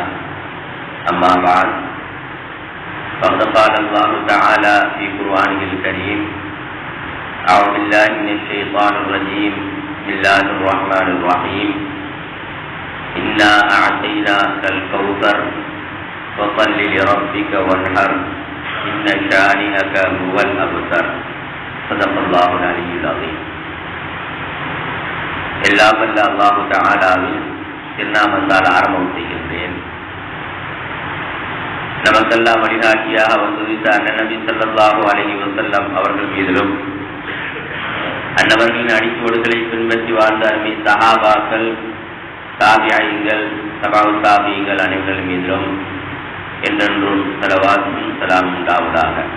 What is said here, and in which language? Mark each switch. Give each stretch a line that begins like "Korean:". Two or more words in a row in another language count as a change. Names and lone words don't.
Arabic: أما بعد، فقد قال الله تعالى في قرآنه الكريم: أعوذ بالله من الشيطان الرجيم، بسم الله الرحمن الرحيم. إنا أعطيناك الكوثر فصل لربك وانحر إن شانئك هو الأبتر. صدق الله العلي العظيم.
Tamil: எல்லாம் வல்ல
Arabic: الله تعالى
Tamil: திருநாமத்தால் ஆரம்பம் செய்கின்றேன். நமக்கெல்லாம் வழிகாட்டியாக வந்துவிட்ட அண்ணன் நபி
Arabic: صلى الله عليه وسلم
Tamil: அவர்கள் மீதிலும், அன்னவர்களின் அடிச்சுவடுகளை பின்பற்றி வாழ்ந்த அருமை சஹாபாக்கள், தாபியீன்கள், தபஉ தாபியீன்கள் அனைவர்கள் மீதிலும் என்றென்றும் ஸலவாத்தும் ஸலாமும் உண்டாவதாக.